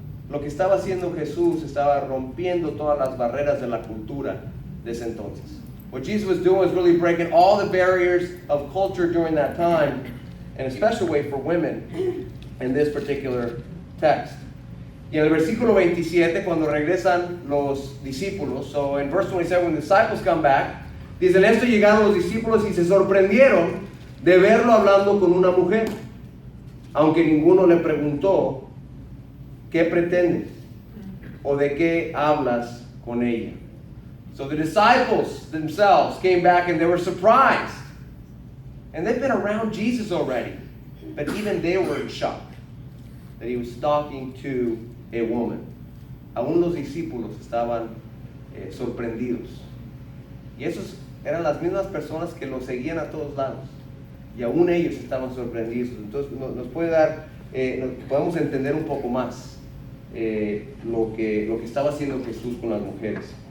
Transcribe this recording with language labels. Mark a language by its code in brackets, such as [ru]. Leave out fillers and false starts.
[es] Lo que estaba haciendo Jesús estaba rompiendo todas las barreras de la cultura de ese entonces. [en] What Jesus was doing was really breaking all the barriers of culture during that time, and especially way for women in this particular text. [es] Y en el versículo 27, cuando regresan los discípulos, [en] so in verse 27, when the disciples come back, [es] dice, en esto llegaron los discípulos y se sorprendieron de verlo hablando con una mujer, aunque ninguno le preguntó, ¿qué pretendes? ¿O de qué hablas con ella? [en] So the disciples themselves came back and they were surprised. And they've been around Jesus already. But even they were in shock that he was talking to a woman. [es] Aún los discípulos estaban sorprendidos. Y esos eran las mismas personas que lo seguían a todos lados. Y aún ellos estaban sorprendidos. Entonces nos puede dar, podemos entender un poco más lo que estaba haciendo Jesús con las mujeres.